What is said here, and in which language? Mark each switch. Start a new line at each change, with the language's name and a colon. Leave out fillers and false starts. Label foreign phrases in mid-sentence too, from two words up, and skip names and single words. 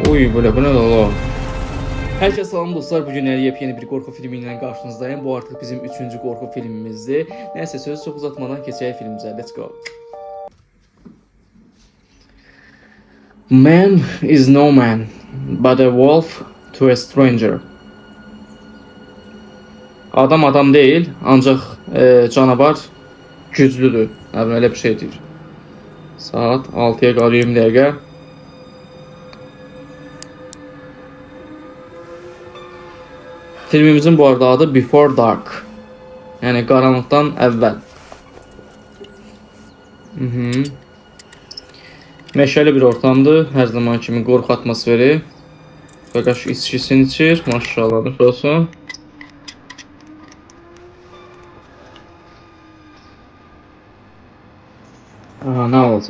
Turkish: Uy böyle bu ne oğlum? Herkese salam dostlar. Bugün yepyeni bir korku filmiyle karşınızdayım. Bu artık bizim 3. korku filmimizdir. Neyse söz çok uzatmadan geçelim filmimize.
English: Let's go. Man is no man, but a wolf to a stranger.
Turkish: Adam adam değil, ancak canavar güclüdür. Yani öyle bir şeydir.
Azerbaijani: Saat 6'ya qalır 20 dəqiqə.
Turkish: Filmimizin bu arada adı Before Dark.
Azerbaijani: Yani qaranlıqdan əvvəl. Meşəli bir ortamdır. Hər zaman kimi qorxu atmosferi. Qaqaş içkisini içir. Maşallah olsun. Aha, nə olacaq?